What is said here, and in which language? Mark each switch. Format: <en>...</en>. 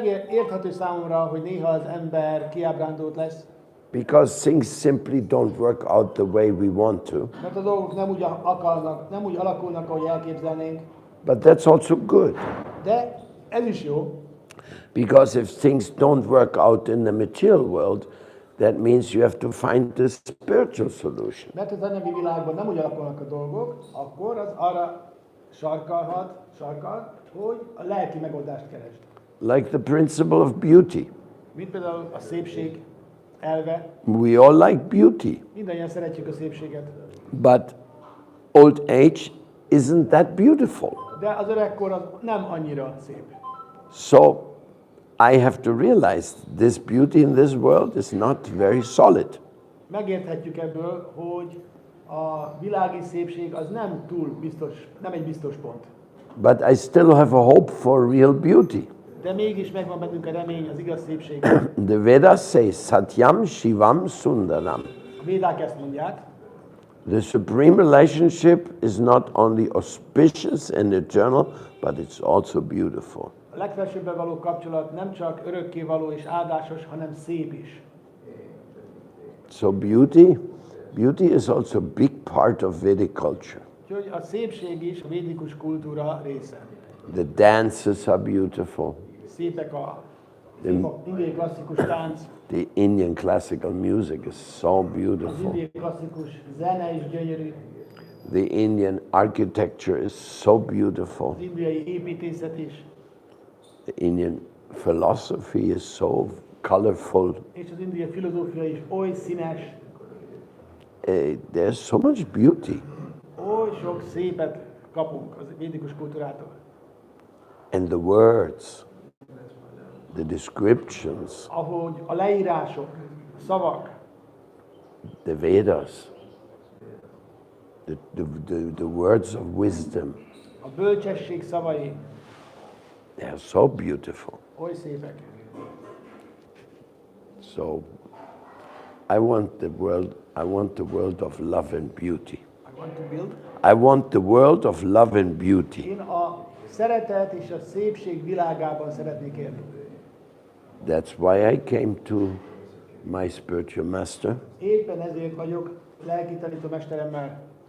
<hu>Érthető számomra, hogy néha az ember kiábrándult lesz,</hu> <en>because things simply don't work out the way we want to.</en> <hu>mert a dolgok nem úgy alakulnak, ahogy elképzelnénk.</hu> <en>But that's also good,</en> <hu>De ez is jó,</hu> <en>because if things don't work out in the material world, that means you have to find the spiritual solution.</en> <hu>mert az anyagi világban nem úgy alakulnak a dolgok, akkor az arra sarkal, hogy a lelki megoldást keresd.</hu> <en>Like the principle of beauty.</en> <hu>Mint például a szépség elve.</hu> <en>We all like beauty,</en> <hu>Mindannyian szeretjük a szépséget.</hu> <en>but old age isn't that beautiful.</en> <hu>De az öregkor az nem annyira szép.</hu> <en>So I have to realize this beauty in this world is not very solid.</en> <hu>Megérthetjük ebből, hogy a világi szépség az nem túl biztos, nem egy biztos pont.</hu> <en>But I still have a hope for real beauty.</en> <hu>De mégis megvan bennünk a remény az igaz szépség.</hu> <en>The Vedas say</en> <sa>Satyam Shivam Sundaram.</sa> <hu>A védák ezt mondják.</hu> <en>The supreme relationship is not only auspicious and eternal, but it's also beautiful.</en> <hu>A legfelsőbben való kapcsolat nem csak örökkévaló és áldásos, hanem szép is.</hu> <en>So beauty is also a big part of Vedic culture.</en> <hu>Úgyhogy a szépség is a védikus kultúra része.</hu> <en>The dances are beautiful.</en> <hu>Szépek a indiai klasszikus tánc,</hu> <en>The Indian classical music is so</en> <hu>az</hu> <en>beautiful.</en> <hu>indiai klasszikus zene is gyönyörű,</hu> <en>The Indian architecture is so beautiful.</en> <hu>az indiai építészet is,</hu> <en>The Indian philosophy is so colorful.</en> <hu>és az indiai filozófia is oly színes,</hu> <en>There's so much beauty.</en> <hu>oly sok szépet kapunk az védikus kultúrától.</hu> <en>And the words, the descriptions,</en> <hu>Ahogy a leírások, a szavak,</hu> <en>the Vedas, the words of wisdom,</en> <hu>a bölcsesség szavai</hu> <en>they are so beautiful.</en> <hu>oly szépek.</hu> <en>So I want the world of love and beauty. I want to build. I want the world of love and beauty.</en> <hu>Én a szeretet és a szépség világában szeretnék élni.</hu> <en>That's why I came to my spiritual master.</en> <hu>Éppen ezért vagyok lelki tanítómesteremmel.</hu>